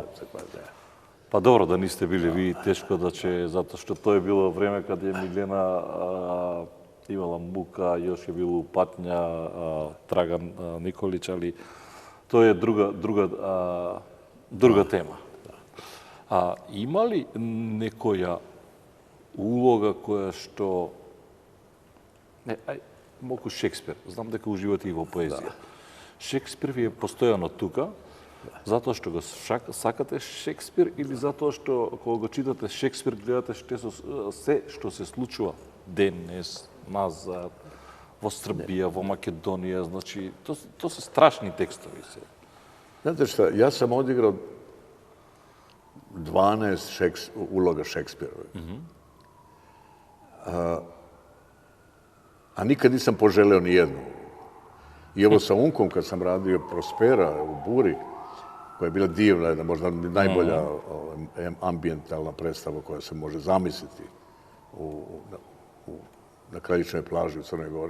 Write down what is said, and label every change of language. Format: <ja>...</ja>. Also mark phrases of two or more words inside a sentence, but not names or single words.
<sr>Pa dobro da niste bili vi, teško da će, zato što to je bilo vreme kad je Miljana imala muka, još je bilo patnja Dragan Nikolić, ali to je druga tema.</sr> <mk>Има ли некоја улога која што... Mogu Шекспир, знам дека уживате и во поезија. Шекспир ви е постојано тука, затоа што го сакате Шекспир или затоа што кога го читате Шекспир гледате се што се случува денес, назад, во Србија, во Македонија, значи, то се страшни текстови се.</mk> <sr>Znate šta, ja sam odigrao 12 uloga Šekspirove. A nikad nisam poželeo ni jednu. I evo sa Unkom, kad sam radio Prospera u Buri, koja je bila divna, možda najbolja ambijentalna predstava koja se može zamisliti na Kraljičnoj plaži u Crnoj Gori.</sr>